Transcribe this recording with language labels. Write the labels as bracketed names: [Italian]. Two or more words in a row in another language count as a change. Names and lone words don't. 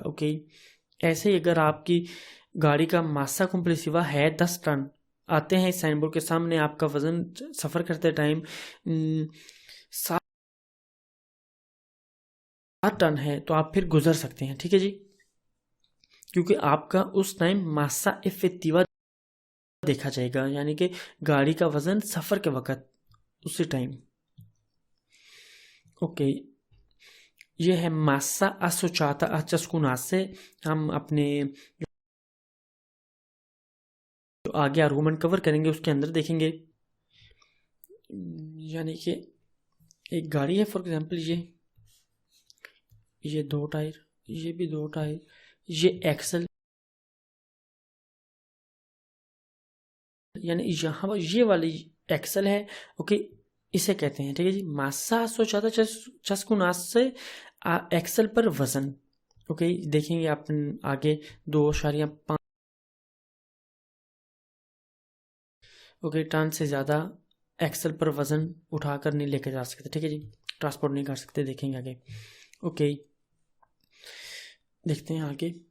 [Urdu] اوکے، ایسے ہی اگر آپ کی گاڑی کا [Italian] massa complessiva [Urdu] ہے 10 ٹن، آتے ہیں اس [English] sign board [Urdu] کے سامنے، آپ کا وزن سفر کرتے ٹائم 7 ٹن ہے، تو آپ پھر گزر سکتے ہیں، ٹھیک ہے جی، کیونکہ آپ کا اس ٹائم [Italian] massa effettiva [Urdu] دیکھا جائے گا، یعنی کہ گاڑی کا وزن سفر کے وقت اسی ٹائم. اوکے، یہ ہے [Italian] massa associata a ciascun asse. [Urdu] ہم اپنے جو آگے آرگومنٹ کور کریں گے اس کے اندر دیکھیں گے. یعنی کہ ایک گاڑی ہے, [English] for example [Urdu] یہ 2 ٹائر، یہ بھی 2 ٹائر، یہ ایکسل، یعنی یہاں یہ والی ایکسل ہے. اوکے، اسے کہتے ہیں، ٹھیک ہے جی, [Italian] massa associata ciascun asse [Urdu] ایکسل پر وزن. اوکے، دیکھیں گے آپ آگے 2.5 اوکے ٹن سے زیادہ ایکسل پر وزن اٹھا کر نہیں لے کے جا سکتے، ٹھیک ہے جی، ٹرانسپورٹ نہیں کر سکتے، دیکھیں گے آگے. اوکے، دیکھتے ہیں آگے.